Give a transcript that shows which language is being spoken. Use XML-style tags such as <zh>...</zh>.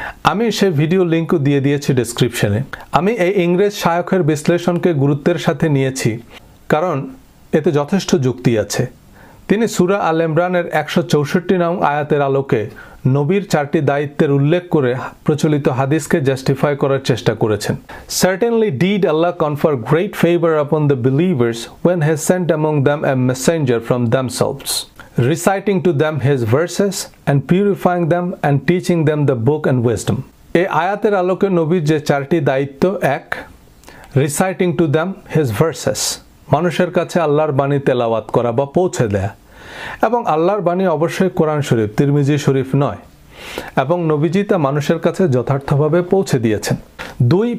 <bn>আমি সেই ভিডিও লিঙ্কও দিয়ে দিয়েছি ডেসক্রিপশনে। আমি এই ইংরেজ শায়খের বিশ্লেষণকে গুরুত্বের সাথে নিয়েছি, কারণ এতে যথেষ্ট যুক্তি আছে। তিনি সূরা আল ইমরানের 164 নং আয়াতের আলোকে নবীর 4টি দায়িত্বের উল্লেখ করে প্রচলিত হাদিসকে জাস্টিফাই করার চেষ্টা করেছেন।</bn> <en>Certainly did Allah confer great favor upon the believers when He sent among them a messenger from themselves, reciting to them His verses and purifying them and teaching them the book and wisdom.</en> <bn>এই আয়াতের আলোকে নবীর যে 4টি দায়িত্ব: 1.</bn> <en>Reciting to them His verses,</en> <bn>মানুষের কাছে আল্লাহর বাণী তেলাওয়াত করা বা পৌঁছে দেয়া, এবং আল্লাহর বাণী অবশ্যই কোরআন শরীফ, তিরমিজি শরীফ নয়, এবং নবীজি তা মানুষের কাছে যথার্থভাবে পৌঁছে দিয়েছেন। 2.</bn>